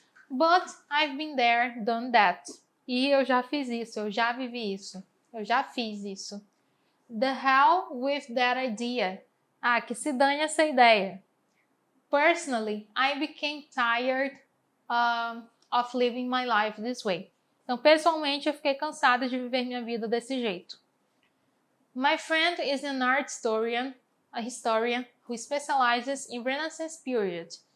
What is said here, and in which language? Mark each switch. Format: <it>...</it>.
<en>But I've been there, done that.</en> <pt>E eu já fiz isso, eu já vivi isso, eu já fiz isso.</pt> <en>The hell with that idea.</en> <pt>Ah, que se dane essa ideia.</pt> <en>Personally, I became tired of living my life this way.</en> <pt>Então, pessoalmente, eu fiquei cansada de viver minha vida desse jeito.</pt> <en>My friend is an art historian, a historian who specializes in Renaissance period.</en>